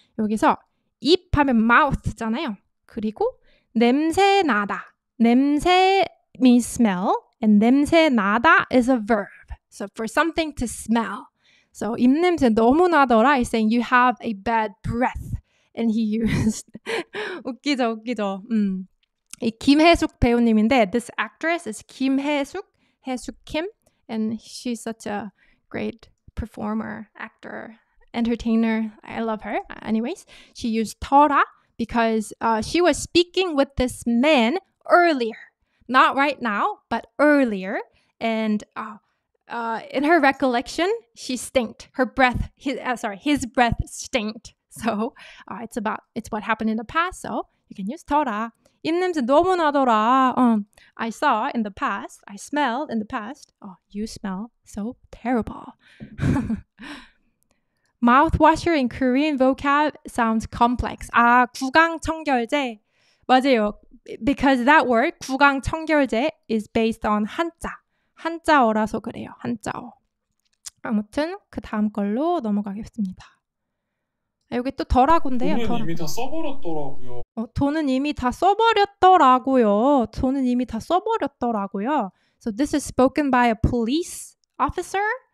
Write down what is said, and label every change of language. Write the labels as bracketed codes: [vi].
[ko] 여기서 입 하면 mouth잖아요. 그리고 냄새 나다. [en] 냄새 means smell, and 냄새 나다 is a verb. So for something to smell. So [ko] 입냄새 너무 나더라 [en] is saying you have a bad breath. And he used 웃기죠. [ko] 이 김혜숙 배우님인데 [en] this actress is 김혜숙, 혜숙 Kim. And she's such a great performer, actor, entertainer. I love her. Anyways, she used 더라 because she was speaking with this man earlier. Not right now, but earlier. And in her recollection, she stinked. His breath stinked. So it's what happened in the past. So you can use 더라. [ko] 입냄새 너무 나더라. [en] I saw in the past. I smelled in the past. You smell so terrible. Mouthwasher in Korean vocab sounds complex. [ko] 구강청결제. 맞아요. [en] Because that word, 구강청결제, is based on [ko] 한자어라서 그래요. 한자어. 아무튼 그 다음 걸로 넘어가겠습니다. 여기 또 더라고인데요. 돈은 이미 다 써버렸더라고요. 돈은 이미 다 써버렸더라고요. 돈은 이미 다 써버렸더라고요. [en] So this is spoken by a police officer.